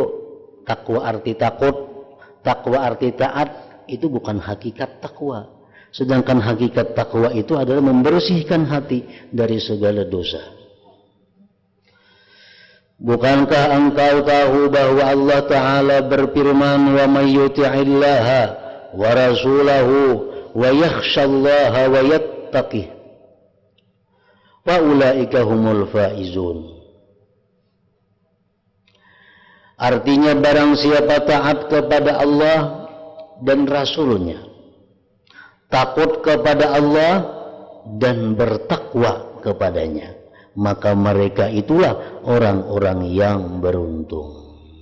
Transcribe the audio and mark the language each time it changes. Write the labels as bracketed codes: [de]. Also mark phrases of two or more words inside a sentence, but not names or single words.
[id] Takwa arti takut, takwa arti taat, itu bukan hakikat takwa. Sedangkan hakikat takwa itu adalah membersihkan hati dari segala dosa. Bukankah engkau tahu bahwa Allah Ta'ala berfirman, [ar] ومن يطع الله ورسوله ويخش الله ويتقه فأولئك هم الفائزون. [id] Artinya barang siapa taat kepada Allah dan Rasulnya, takut kepada Allah dan bertakwa kepadanya, maka mereka itulah orang-orang yang beruntung.